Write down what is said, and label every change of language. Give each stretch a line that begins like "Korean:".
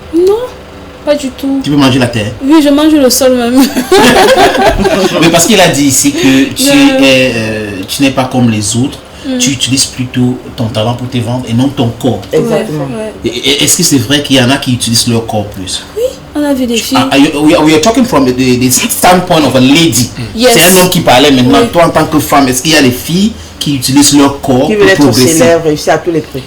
French: Non, pas du tout. Tu peux manger la terre. Oui, je mange le sol même. Mais parce qu'il a dit ici que tu n'es pas comme les autres. Tu utilises plutôt ton talent pour te vendre et non ton corps. Exactement. Ouais. Est-ce que c'est vrai qu'il y en a qui utilisent leur corps plus? Oui, on a vu des filles.
English: We are talking from the standpoint of a lady. Yes.
French: C'est un homme qui parlait maintenant. Oui. Toi, en tant que femme, est-ce qu'il y a des filles qui utilisent leur corps Qui pour veut être progresser? célèbre, réussir à tous les prix.